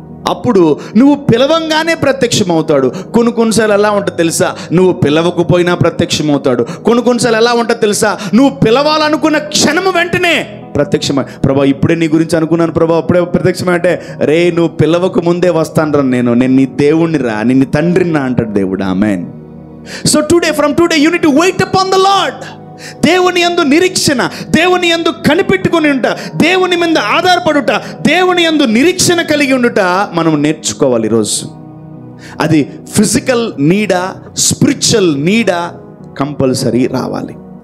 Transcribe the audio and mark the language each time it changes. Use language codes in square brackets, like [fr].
[te] అప్పుడు నువ్వు పిలవంగానే ప్రత్యక్షమవుతాడు. కొన్నిసార్లు ఎలా ఉంటుంది తెలుసా, నువ్వు పిలవకపోయినా ప్రత్యక్షమవుతాడు. కొన్నిసార్లు ఎలా ఉంటుంది తెలుసా, నువ్వు పిలవాలనుకున్న క్షణము వెంటనే ప్రత్యక్షమై, ప్రభా ఇప్పుడే నీ గురించి అనుకున్నాను ప్రభా, అప్పుడే ప్రత్యక్షమై అంటే, రే నువ్వు పిలవక ముందే వస్తాను రా, నేను నీ దేవుణ్ణి రా, నీ తండ్రిని రా అంటాడు దేవుడు. ఆమేన్. [en] So today, from today, you need to wait upon the Lord. [te] దేవుని యందు నిరీక్షణ, దేవుని యందు కనిపెట్టుకొని ఉంట, దేవుని మీద ఆధారపడుట, దేవుని యందు నిరీక్షణ కలిగి ఉండుట మనం నేర్చుకోవాలి ఈరోజు. అది ఫిజికల్ నీడా, స్పిరిచువల్ నీడా కంపల్సరీ రావాలి.